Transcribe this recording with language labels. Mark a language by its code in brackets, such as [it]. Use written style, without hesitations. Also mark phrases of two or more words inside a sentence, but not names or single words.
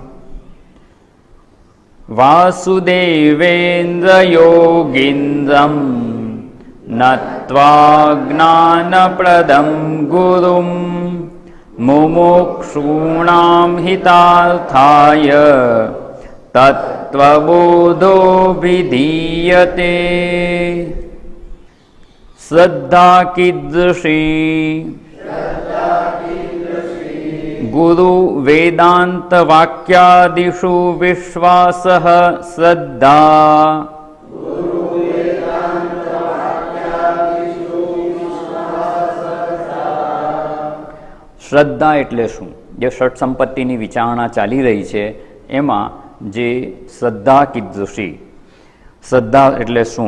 [sa] वासुदेवेन्द्रयोगीन्द्रं नत्वा ज्ञानप्रदं गुरुं मुमुक्षूणां हितार्थाय तत्त्वबोधोऽभिधीयते। श्रद्धा कीदृशी गुरु वेदांत वाक्यादिषु विश्वासः श्रद्धा। [gu] શ્રદ્ધા એટલે શું? જે ષટ સંપત્તિની વિચારણા ચાલી રહી છે એમાં જે શ્રદ્ધા કીદૃશી, શ્રદ્ધા એટલે શું?